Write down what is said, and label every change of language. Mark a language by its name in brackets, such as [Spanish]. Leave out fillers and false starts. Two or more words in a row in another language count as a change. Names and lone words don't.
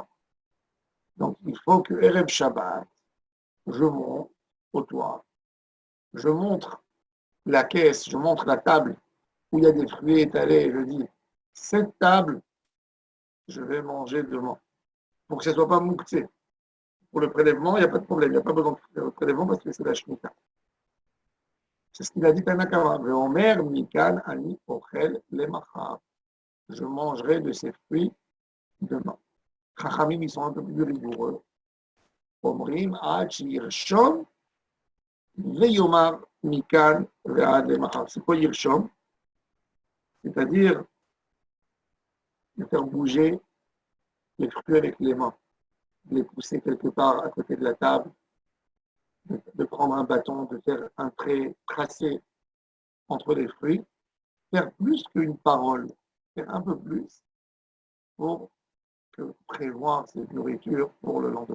[French] Donc, il faut que [Hebrew] ערב שבת, [French] je monte au toit, je montre la caisse, je montre la table où il y a des fruits étalés, et je dis, cette table, je vais manger devant, pour que ce ne soit pas mouktsé. Pour le prélèvement, il n'y a pas de problème, il n'y a pas besoin de prélèvement parce que c'est la Shemitah. C'est ce qu'il a dit Tanakama. [Hebrew] ויאמר מכאן אני אוכל למחר. [French] Je mangerai de ces fruits demain. Chachamim, ils sont un peu plus rigoureux. [Hebrew] אומרים עד שירשום ויאמר מכאן ועד למחר. [French] C'est quoi yirshom? C'est-à-dire de faire bouger les fruits avec les mains, de les pousser quelque part à côté de la table, de prendre un bâton, de faire un trait tracé entre les fruits, faire plus qu'une parole, faire un peu plus pour prévoir cette nourriture pour le lendemain.